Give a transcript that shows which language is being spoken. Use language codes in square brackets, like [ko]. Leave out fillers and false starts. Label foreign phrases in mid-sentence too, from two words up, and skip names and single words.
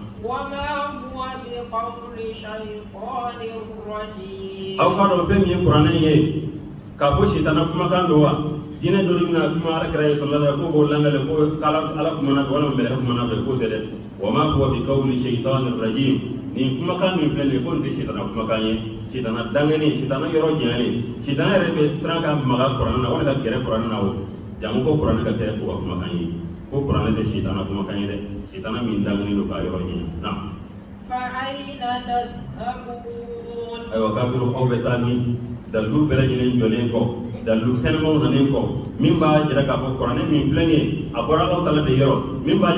[bm] aw k'a dɔn fɛn min ye kuranɛ ye k'a fɔ sitana kumakan don wa diinɛ dɔ de bɛna kuma ala kɛra ye sɔrɔla ko b'o lamɛn ko ala kumana fɛ walima mɛlɛkɛ kumana fɛ k'o tɛ dɛ [ar] وما هو بقول شيطان رجيم [bm] nin kumakan min filɛ nin ye ko nin tɛ sitana kumakan ye sitana dangɛni sitana yɔrɔ janyalen sitana yɛrɛ bɛ siran ka maga kuranɛ na wala ka gɛrɛ kuranɛ na o jango ko kuranɛ ka kɛ o ka kumakan ye ko kuranɛ tɛ sitana kumakan ye dɛ sitana min dangɛni don k'a yɔrɔ ɲini na. ayiwa kafiru aw bɛ taa min dalilu bɛɛ lajɛlen jɔlen kɔ dalilu kɛnɛmaw nanen kɔ min b'a jira k'a fɔ kuranɛ min filɛ nin ye a bɔra aw tala de yɔrɔ min b'a